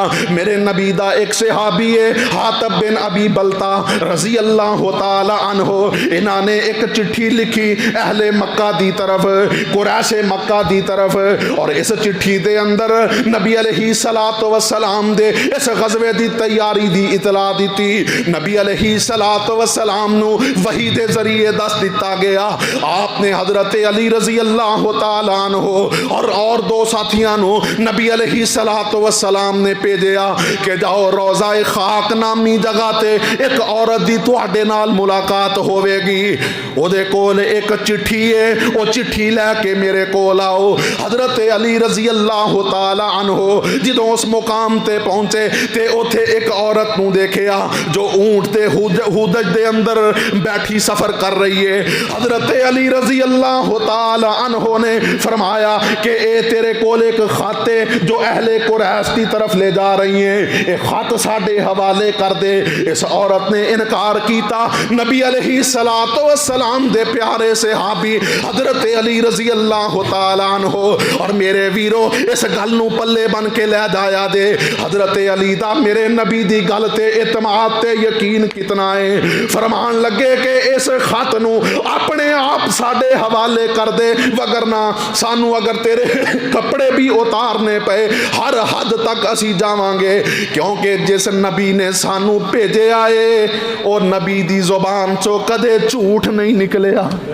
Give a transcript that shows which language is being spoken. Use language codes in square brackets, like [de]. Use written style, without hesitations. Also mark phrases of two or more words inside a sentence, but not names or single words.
[pa] میرے نبی دا ایک صحابی ہے حاتب بن ابی بلتا رضی اللہ تعالی عنہ، انہاں نے ایک چٹھی لکھی اہل مکہ دی طرف قریش مکہ دی طرف اور اس چٹھی دے اندر نبی علیہ الصلوۃ والسلام دے اس غزوے دی تیاری دی اطلاع دیتی نبی علیہ الصلوۃ والسلام نو وحی دے ذریعے دس دیتا گیا آپ نے حضرت علی رضی اللہ تعالی عنہ اور دو ساتھیاں نو نبی علیہ الصلوۃ والسلام نے بھیجیا کہ جاؤ روضہ خاک نامی جگہ تے ایک عورت دی تواڈے نال ملاقات ہوے گی او دے کول ایک چٹھی ہے او چٹھی لے کے میرے کول آؤ حضرت علی رضی اللہ تعالی عنہ جدوں اس مقام تے پہنچے تے اوتھے ایک عورت نو دیکھیا جو اونٹ تے ہودج دے اندر بیٹھی سفر کر رہی ہے حضرت علی رضی اللہ تعالی عنہ نے فرمایا کہ اے تیرے کول ایک خط ہے [ur] جو اہل قریش کی طرف لے جا رہی ہیں [pa] اے خط ساڈے حوالے کر دے اس عورت نے انکار کیتا نبی علیہ الصلوۃ والسلام دے پیارے صحابی حضرت علی رضی اللہ تعالی عنہ اور میرے ویرو اس گل نو پلے بن کے لے جایا دے حضرت علی دا میرے نبی دی گل تے اعتماد تے یقین کتنا ہے فرمان لگے کہ اس خط نو اپنے آپ ساڈے حوالے کر دے وگرنہ سانو اگر تیرے کپڑے بھی اتارنے پے ہر حد تک اسی جاواں گے کیونکہ جس نبی نے سانو بھیجے آئے اور نبی دی زبان چو کدے جھوٹ نہیں نکلیا